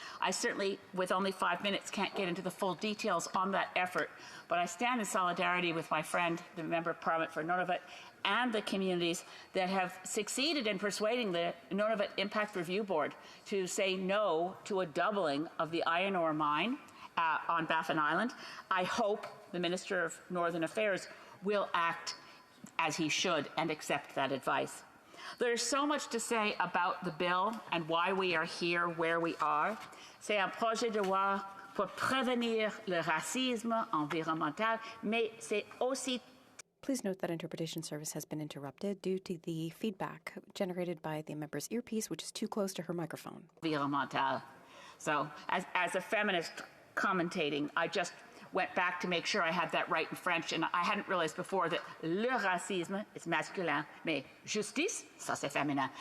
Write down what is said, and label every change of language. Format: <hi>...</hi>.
<en>I certainly, with only 5 minutes, can't get into the full details on that effort, but I stand in solidarity with my friend, the Member of Parliament for Nunavut, and the communities that have succeeded in persuading the Nunavut Impact Review Board to say no to a doubling of the iron ore mine on Baffin Island. I hope the Minister of Northern Affairs will act as he should and accept that advice. There's so much to say about the bill and why we are here where we are.</en> <fr>C'est un projet de loi pour prévenir le racisme environnemental, mais c'est aussi.</fr> <en>Please note that interpretation service has been interrupted due to the feedback generated by the member's earpiece, which is too close to her microphone.</en> <fr>Environnemental.</fr> <en>So, as a feminist commentating, I just went back to make sure I had that right in French, and I hadn't realized before that le racisme is masculin,</en> <fr>mais justice, ça c'est féminin.</fr>